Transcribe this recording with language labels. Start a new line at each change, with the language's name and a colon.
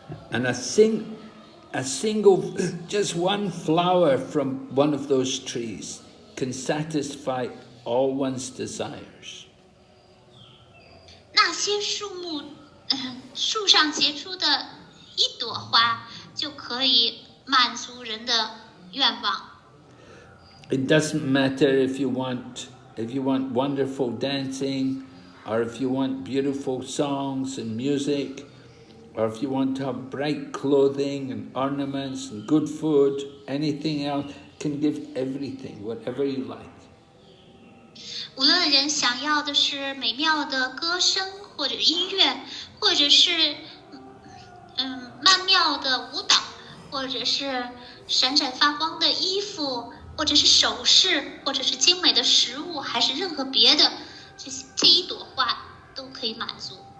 English: And a single, just one flower from one of those trees can satisfy all one's desires.
Chinese: 那些树上结出的一朵花，就可以满足人的愿望。
English: It doesn't matter if you want wonderful dancing, or if you want beautiful songs and music, or if you want to have bright clothing and ornaments and good food, anything else, can give everything, whatever you like.
Chinese: 无论人想要的是美妙的歌声，或者音乐，或者是曼妙的舞蹈，或者是闪闪发光的衣服，或者是首饰，或者是精美的食物，还是任何别的，这一朵花都可以满足。